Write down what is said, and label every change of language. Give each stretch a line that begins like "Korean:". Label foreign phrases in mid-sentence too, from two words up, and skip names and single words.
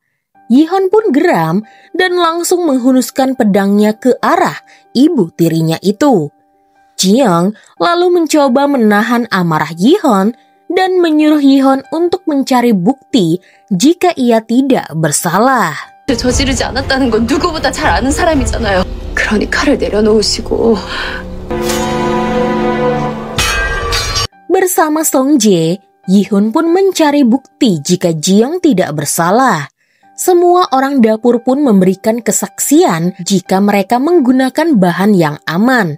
Indonesian: Yihon pun geram dan langsung menghunuskan pedangnya ke arah ibu tirinya itu. Jiyoung lalu mencoba menahan amarah Yihon dan menyuruh Yihon untuk mencari bukti jika ia tidak bersalah.
Korean: 저지르지 않았다는 건 누구보다 잘 아는 사람이잖아요. 그러니 칼을 내려놓으시고.
Indonesian: Bersama Song Jae, Yihun pun mencari bukti jika Jiyoung tidak bersalah. Semua orang dapur pun memberikan kesaksian jika mereka menggunakan bahan yang aman.